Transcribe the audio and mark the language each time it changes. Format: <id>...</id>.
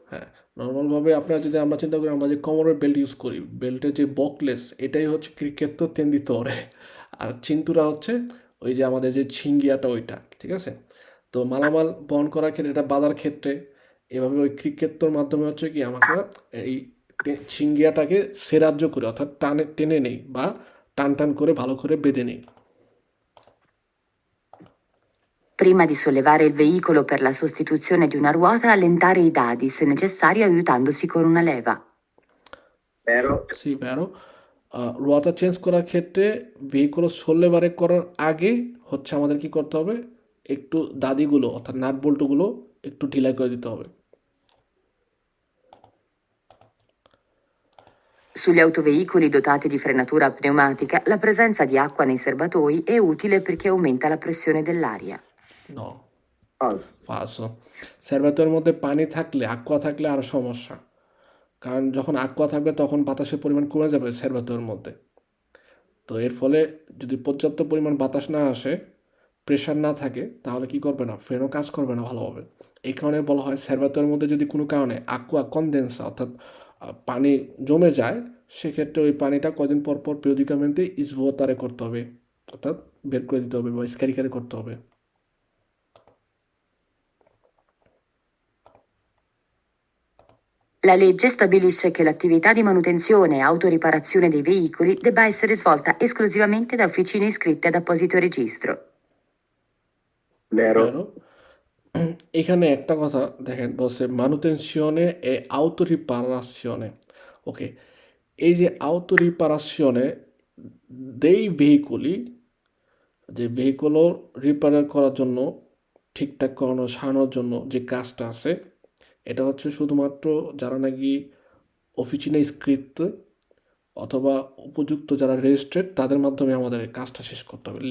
<bn>হ্যাঁ, নর্মাল ভাবে আপনার যদি আমরা চিন্তা করি, আমরা যে কোমরের বেল্ট ইউজ করি, বেল্টের যে বকলেস, এটাই হচ্ছে ক্রিকেতো তেন্দিতরে, আর চিন্তুরা হচ্ছে ওই যে আমাদের যে ছিঙ্গিয়াটা, ওইটা, ঠিক আছে। তো মালামাল বহন করার ক্ষেত্রে, এটা বাঁধার ক্ষেত্রে এভাবে ওই ক্রিকেটোর মাধ্যমে হচ্ছে কি আমরা এই ছিঙ্গিয়াটাকে সেরাজ্য করে, অর্থাৎ টেনে নেই বা টান করে ভালো করে বেঁধে নেই।</bn> <it>Prima di sollevare il veicolo per la sostituzione di una ruota, allentare i dadi, se necessario aiutandosi con una leva. Vero. সি ভ্যারো।</it> <bn>রোয়াটা change করার ক্ষেত্রে ভেহিকল সোলেভারে করার আগে হচ্ছে আমাদের কি করতে হবে, একটু দাদিগুলো অর্থাৎ নাট বল্টুগুলো একটু ঢিলাই করে দিতে হবে।</bn> <it>Sugli autoveicoli dotati di frenatura pneumatica, la presenza di acqua nei serbatoi è utile perché aumenta la pressione dell'aria. No,</it> <en>False.</en> <it>ফালসো।</it> <bn>সার্ভাতের মধ্যে পানি থাকলে, aqua থাকলে আরও সমস্যা, কারণ যখন aqua থাকবে তখন বাতাসের পরিমাণ কমে যাবে সার্ভাতের মধ্যে। তো এর ফলে যদি পর্যাপ্ত পরিমাণ বাতাস না আসে, প্রেশার না থাকে, তাহলে কি করবে না, ফ্রেনও কাজ করবে না ভালোভাবে। এই কারণে বলা হয় সার্ভাতের মধ্যে যদি কোনো কারণে</bn> <it>aqua condensa</it> <bn>অর্থাৎ পানি জমে যায়, সেক্ষেত্রে ওই পানিটা কদিন পর</bn> <it>periodicamente svuotare</it> <bn>করতে হবে, অর্থাৎ বের করে দিতে হবে বা স্ক্যারিকারি করতে হবে।</bn> <it>La legge stabilisce che l'attività di manutenzione e autoriparazione dei veicoli debba essere svolta esclusivamente da officine iscritte ad apposito registro. Vero. Vero?</it> <bn>এখানে একটা কথা দেখেন, বলছে</bn> <it>manutenzione e autoriparazione,</it> <bn>ওকে। এই যে</bn> <it>autoriparazione dei veicoli,</it> <bn>যে ভেহিকল রিপেয়ার করার জন্য, ঠিকঠাক করানো, সারানোর জন্য যে কাজটা আছে, এটা হচ্ছে শুধুমাত্র যারা নাকি অফিসিনে স্ক্রিপ্ট অথবা উপযুক্ত যারা রেজিস্ট্রেড, তাদের মাধ্যমে আমাদের এই কাজটা শেষ করতে হবে।</bn>